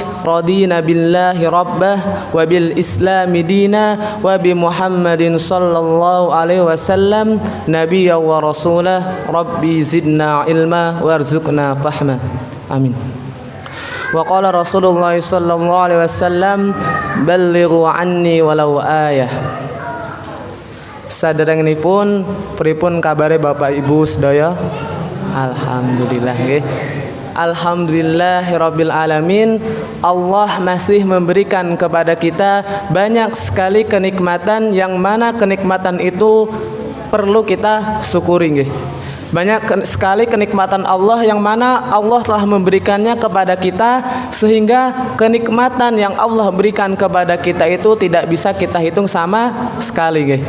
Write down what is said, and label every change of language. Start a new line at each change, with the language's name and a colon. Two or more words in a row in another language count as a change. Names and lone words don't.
Arabic: رضينا بالله ربا وبالإسلام دينا وبمحمد صلى الله عليه وسلم نبيا ورسولا. رب زدنا علما وارزقنا فهما. Amin. وقال رسول الله صلى الله عليه وسلم بلغوا عني ولو آية.
Javanese: Saderengipun pripun kabare Bapak Ibu sedaya? Alhamdulillah nggih.
Arabic: الحمد لله رب العالمين.
Indonesian: Allah masih memberikan kepada kita banyak sekali kenikmatan yang mana kenikmatan itu perlu kita syukuri nggih. Banyak sekali kenikmatan Allah yang mana Allah telah memberikannya kepada kita, sehingga kenikmatan yang Allah berikan kepada kita itu tidak bisa kita hitung sama sekali nggih.